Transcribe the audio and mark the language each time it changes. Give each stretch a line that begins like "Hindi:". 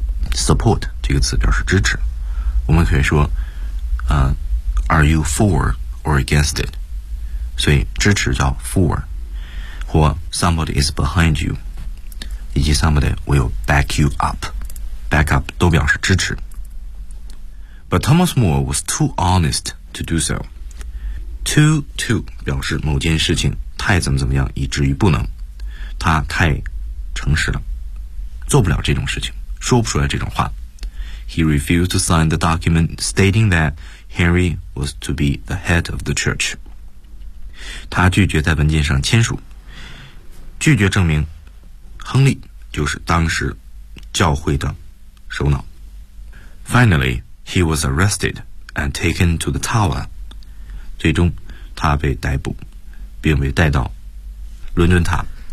Chinese: support 这个词表示支持，我们可以说
English: are you for or against it，
Chinese: 所以支持叫 for，或
English: somebody is behind you，
Chinese: 以及
English: somebody will back you up，
Chinese: back up 都表示支持。
English: But Thomas More was too honest to do so.
Chinese: Too 表示某件事情太怎么怎么样以至于不能，他太诚实了，做不了这种事情，说不出来这种话。
English: He refused to sign the document stating that Henry was to be the head of the church.
Chinese: 他拒绝在文件上签署，拒绝证明亨利就是当时教会的首脑。
English: Finally, he was arrested and taken to the Tower.
Chinese: 最终他被逮捕并被带到伦敦塔。